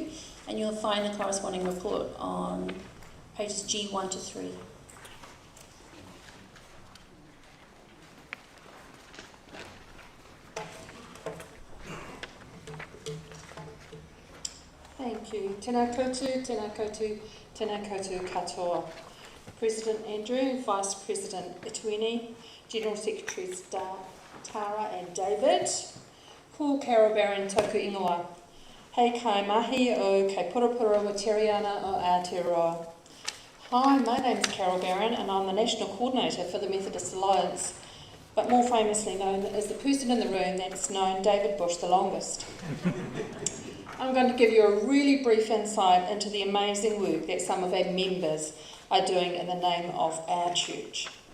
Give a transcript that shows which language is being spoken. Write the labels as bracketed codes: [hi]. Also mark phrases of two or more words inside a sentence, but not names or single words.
[en] And you'll find the corresponding report on pages G1 to 3. Thank you. [mi] Tēnā koutou, tēnā koutou, tēnā koutou katoa. [en] President Andrew, Vice President Ituini, General Secretaries Tara and David. [mi] Ko Carol Barron toku ingoa. Hei kai mahi o kei purapura o Tiriana o Aotearoa. [en] Hi, my name's Carol Barron and I'm the National Coordinator for the Methodist Alliance, but more famously known as the person in the room that's known David Bush the longest. I'm going to give you a really brief insight into the amazing work that some of our members are doing in the name of our church.